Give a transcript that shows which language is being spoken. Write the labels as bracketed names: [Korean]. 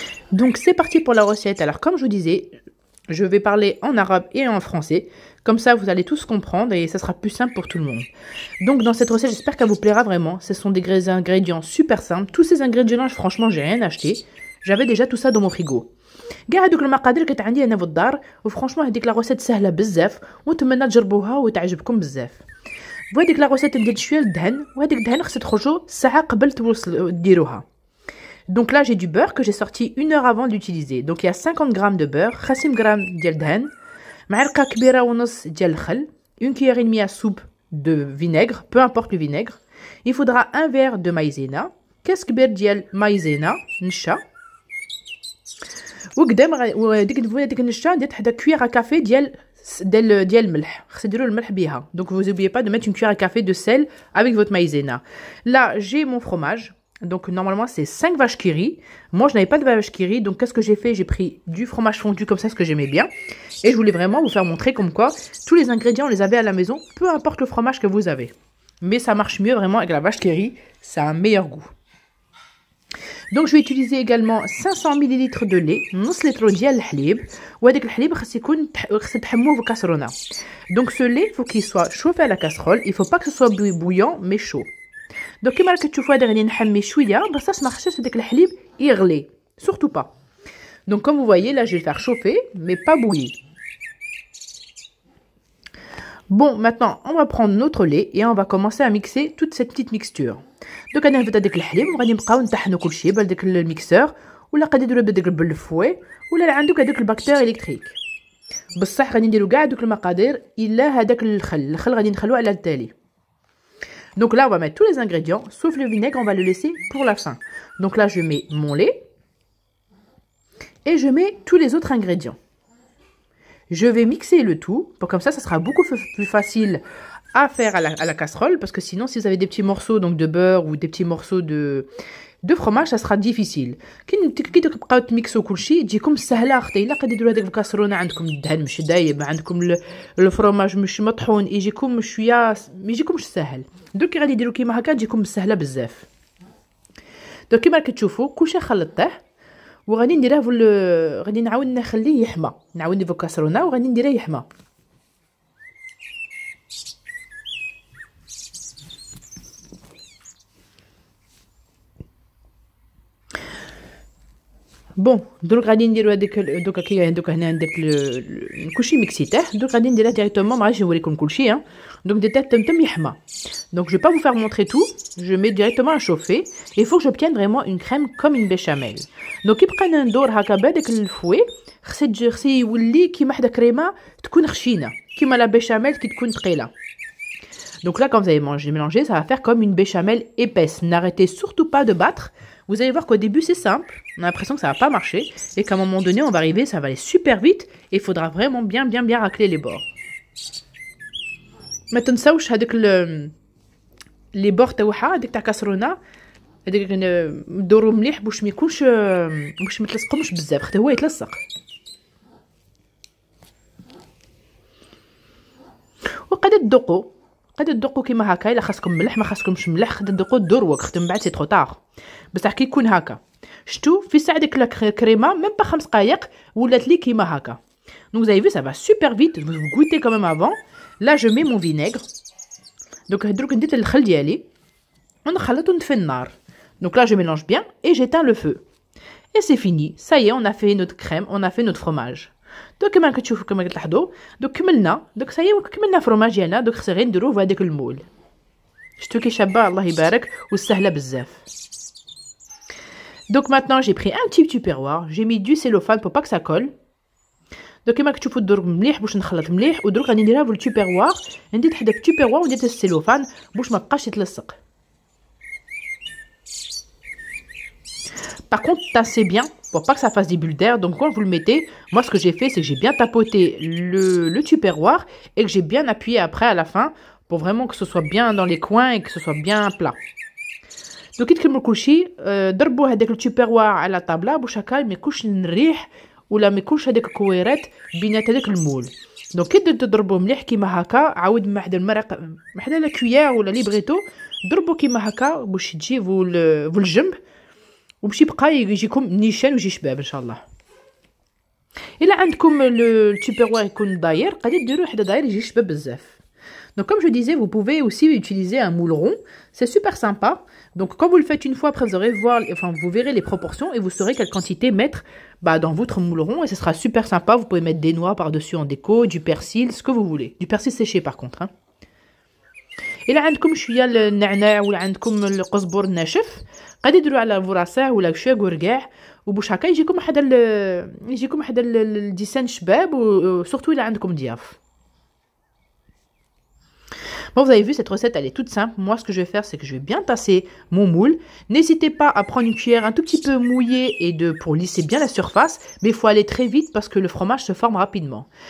[French] Donc c'est parti pour la recette. Alors comme je vous disais, je vais parler en arabe et en français. Comme ça, vous allez tous comprendre et ça sera plus simple pour tout le monde. Donc, dans cette recette, j'espère qu'elle vous plaira vraiment. Ce sont des ingrédients super simples. Tous ces ingrédients-là, franchement, j'ai rien acheté. J'avais déjà tout ça dans mon frigo. [Arabic] كاع هذوك المقادير كانت عندي انا في الدار وفرانشمون هذيك لا روسيت سهله بزاف ونتمنى تجربوها وتعجبكم بزاف. وهذيك لا روسيت ندير شويه الدهن وهذيك الدهن خصها تخرجوا ساعه قبل ديروها. [French] Donc là, j'ai du beurre que j'ai sorti 1 heure avant d'utiliser. Donc il y a 50 g de beurre, 50 g [Arabic] ديال الدهن, معلقه كبيره ونص ديال الخل, [French] une cuillère et demie à soupe de vinaigre, peu importe le vinaigre. Il faudra un verre de maïzena, [Arabic] كاس كبير ديال [French] maïzena نشا. [Arabic] وقدام ديك النشا ندير حدا [French] cuillère à café [Arabic] ديال الملح. خص ديروا الملح بيها. [French] Donc vous n'oubliez pas de mettre une cuillère à café de sel avec votre maïzena. Là, j'ai mon fromage. Donc normalement c'est 5 vaches qui rient. Moi je n'avais pas de vaches qui rient. Donc qu'est-ce que j'ai fait? J'ai pris du fromage fondu comme ça, ce que j'aimais bien. Et je voulais vraiment vous faire montrer comme quoi tous les ingrédients on les avait à la maison. Peu importe le fromage que vous avez. Mais ça marche mieux vraiment avec la vache qui rit. Ça a un meilleur goût. Donc je vais utiliser également 500 ml de lait. [Arabic] نص لتر ديال الحليب. وهذاك الحليب خص تحموه في كاسرونه. [French] Donc ce lait, il faut qu'il soit chauffé à la casserole. Il ne faut pas que ce soit bouillant mais chaud. [Arabic] Donc كما راكم تشوفوا هذا غادي نحمي شويه باش ما خصش هذاك الحليب يغلي [French] surtout pas. Donc comme vous voyez là je vais le faire chauffer mais pas bouillir. Bon, maintenant on va prendre notre lait et on va commencer à mixer toute cette petite mixture. [Arabic] Donc انا نبدا داك الحليب وغادي نبقاو نطحنوا كلشي بهذاك الميكسور ولا قادر ديروا بداك بالفوي ولا عندك هذاك الباكتير الكتريك. بصح غادي نديروا كاع دوك المقادير الا هذاك الخل غادي نخلوه على التالي. [French] Donc là, on va mettre tous les ingrédients, sauf le vinaigre, on va le laisser pour la fin. Donc là, je mets mon lait et je mets tous les autres ingrédients. Je vais mixer le tout, pour comme ça sera beaucoup plus facile à faire à la casserole, parce que sinon, si vous avez des petits morceaux donc de beurre ou des petits morceaux de fromage, ça sera difficile. [Arabic] كي تبقاو تميكسو كلشي تجيكم سهله اختي. الا قادروا ديروا هذيك الكاسرونه عندكم الدهن مش دايب, عندكم الفرماج مش مطحون, يجيكم شويه ما يجيكمش سهل. دوك غادي ديروا كيما هكا تجيكم سهله بزاف. دوك كيما راكم تشوفوا كلشي خلطته وغادي نديره غادي نعاود نخليه يحمى. نعاود ندير الكاسرونه وغادي نديره يحمى. بون دروك غادي نديرو هذيك دوك هنا عندك كلشي ميكسيته. دوك غادي نديرها ديريكتومون, ما غاديش نوريكم كلشي donc des têtes تم يحمى. [French] Donc je vais pas vous faire montrer tout, je mets directement à chauffer et il faut que j'obtienne vraiment une crème comme une béchamel. [Arabic] Donc يبقى ندور هكا بهذاك الفوي خص يولي كيما حدا كريمه تكون خشينه كيما لا béchamel qui تكون ثقيله. [French] Donc là quand vous avez mélangé, ça va faire comme une béchamel épaisse. N'arrêtez surtout pas de battre. Vous allez voir qu'au début c'est simple, on a l'impression que ça va pas marcher et qu'à un moment donné on va arriver, ça va aller super vite et il faudra vraiment bien racler les bords. [Arabic] ما تنساوش هذاك لي بور تاعها هذيك تاع كاسرونه هذيك ندورو مليح باش ما يكونش باش ما يتلصقوش بزاف خاطر هو يتلصق. وقاعده تدقوا كيما هكا. الا خاصكم ملح ما خاصكمش ملح قاعده تدقوا الدروك خاطر من بعد سي ترو طار. بصح كي يكون هكا شتو في ساعه ديك الكريمه ميم با 5 دقائق ولات لي كيما هكا. [French] Donc vous avez vu ça va super vite. Vous goûtez quand même avant. Là je mets mon vinaigre. [Arabic] Donc هدروك ندير الخل ديالي ونخلطو ونطفي النار. [French] Donc là je mélange bien et j'éteins le feu. Et c'est fini. Ça y est, on a fait notre crème, on a fait notre fromage. [Arabic] Donc كما كتشوفوا كما كتلاحظوا دوك كملنا. [French] Donc ça y est [Arabic] كملنا الفرماج ديالنا. Donc خصنا غير نديروه في هذاك المول. شفتوا كي شابه الله يبارك وسهله بزاف. [French] Donc maintenant j'ai pris un petit tupperware, j'ai mis du cellophane pour pas que ça colle. [Arabic] Donc كما كتشوفوا الدرك مليح باش نخلط مليح ودرك غادي نديرها في التوبيروار. ندير حدا في التوبيروار وندير السيلوفان باش ما بقاش يتلصق. [French] Par contre, tassez bien pour pas que ça fasse des bulles d'air. Donc quand vous le mettez, moi ce que j'ai fait c'est que j'ai bien tapoté le tupperware et que j'ai bien appuyé après à la fin pour vraiment que ce soit bien dans les coins et que ce soit bien plat. [Arabic] Donc كي تكملوا كلشي ضربوا هذاك التوبيروار على طابله باش هكا ما يكونش الريح ولا ما يكونش هذاك الكويرات بينات هذاك المول. دونك كي تضربوا مليح كيما هكا عاود مع حدا المرق مع حدا لا كويير ولا لي بغيتو ضربوا كيما هكا باش تجيبوا في الجنب وباش يبقى يجيكم نيشان ويجي شباب ان شاء الله. الا عندكم التوبيروار يكون داير غادي ديروا حدا داير يجي شباب بزاف. [French] Donc comme je disais, vous pouvez aussi utiliser un moule rond, c'est super sympa. Donc quand vous le faites une fois, après vous verrez les proportions et vous saurez quelle quantité mettre dans votre moule rond et ce sera super sympa. Vous pouvez mettre des noix par-dessus en déco, du persil, ce que vous voulez. Du persil séché par contre. Hein. Et là, [Arabic] عندكم شوية النعناع ولا عندكم القزبر الناشف غادي ديروا على الفراسة ولا شوية كركاع وباش هكا يجيكم حدا الديسان شباب وسورتو إلا عندكم ضياف. [French] Bon, vous avez vu, cette recette, elle est toute simple. Moi, ce que je vais faire, c'est que je vais bien tasser mon moule. N'hésitez pas à prendre une cuillère un tout petit peu mouillée pour lisser bien la surface. Mais il faut aller très vite parce que le fromage se forme rapidement.